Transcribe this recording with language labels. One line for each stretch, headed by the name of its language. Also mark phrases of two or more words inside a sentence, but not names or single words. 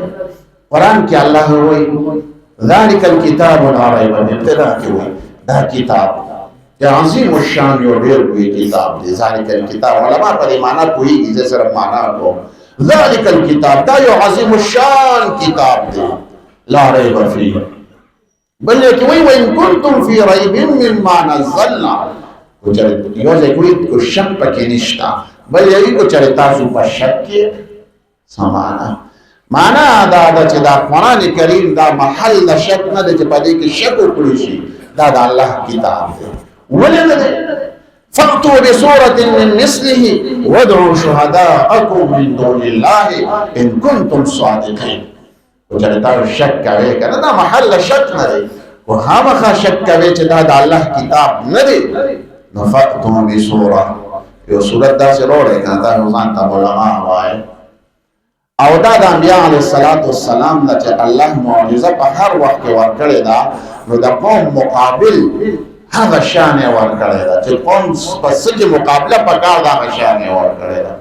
Pashto: قرآن کې الله وایي
Arabic: ذلک الکتاب لا ریب فیه.
Pashto: ابتدا کې وایي دا کتاب یا عظیم الشان یو ډېر لوی کتاب دی.
Arabic: ذلک الکتاب
Pashto: علما په دې معنا پوهېږي. زه صرف معنا کوم.
Arabic: ذلک الکتاب
Pashto: دا یو عظیم الشان کتاب دی.
Arabic: لا ریب فیه.
Pashto: بل کې وایي
Arabic: وإن کنتم فی ریب مما نزلنا.
Pashto: یو ځای کوي کو شک پکې نشته. بل یې کو چېرې تاسو په شک کې سمانا معنا دا چې دا قرآن کریم دا محل د شک نه دی چې په دې کې شک وکړي شي. دا د الله کتاب دی. ولې نه دی؟
Arabic: فأتوا بسورة من مثله وادعوا شهداءكم من دون الله إن كنتم صادقين.
Pashto: وچېرې تاسو شک کوئ که نه دا محل شک نه دی. خو خامخا شک کوئ چې دا د الله کتاب نه دی نو
Arabic: فأتوا بسورة
Pashto: یو صورت داسې راوړئ که نه تاسو ځان ته علما وایئ. او دا د انبیاء
Arabic: علیه السلام
Pashto: نه چې الله معجزه په هر وخت کې ورکړې ده نو د قوم مقابل هغه شان یې ورکړې ده چې قوم په څه کې مقابله پکار ده هغه شان یې ورکړې ده.